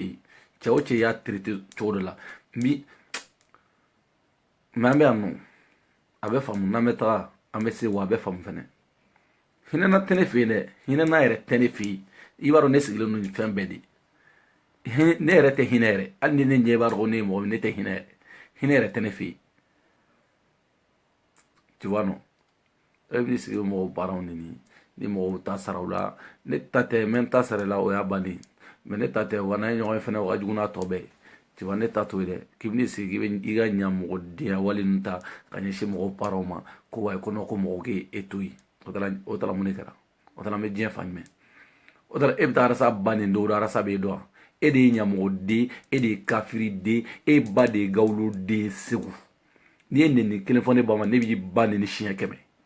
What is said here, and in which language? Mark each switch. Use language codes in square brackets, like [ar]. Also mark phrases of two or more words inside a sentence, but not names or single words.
[bm] yen cɛ o cɛ y'a traité cogo dɔ la mais an bɛ yan nɔ a bɛ faamu n'an bɛ taga an bɛ se wa a bɛ faamu fɛnɛ hinɛna tɛ ne fɛ yen dɛ hinɛna yɛrɛ tɛ ne fɛ yen i b'a dɔn ne sigilen don nin fɛn bɛɛ de ne yɛrɛ tɛ hinɛ yɛrɛ hali ni ne ɲɛ b'a dɔn ko ne ye mɔgɔ min ne tɛ hinɛ yɛrɛ hinɛ yɛrɛ tɛ ne fɛ yen [fr] tu vois [bm] non e b'i sigi mɔgɔw baaraw ni mɔgɔw ta sara u la ne ta tɛ n bɛ n ta sara la o y'a bannen mais ne ta tɛ wa n'an ye ɲɔgɔn ye fɛnɛ o ka jugu n'a tɔ bɛɛ ye [fr] tu vois [bm] ne ta t'o ye dɛ k'i bɛn'i sigi k'i bɛ i ka ɲamɔgɔdenya wale ninnu ta ka ɲɛsin mɔgɔw paaraw ma ko wayi ko non ko mɔgɔw k'e to yen o tala mun de kɛra o tala an bɛ diɲɛ fa jumɛn o tala e bɛ taa arasa ba nin don o don arasa b'e dɔn wa e de ye ɲamɔgɔden e de ye kafiriden e ba de ye gawuloden segu n'i ye nɛni kelen fɔ ne ba ma ne b'i ba nɛni siɲɛ 100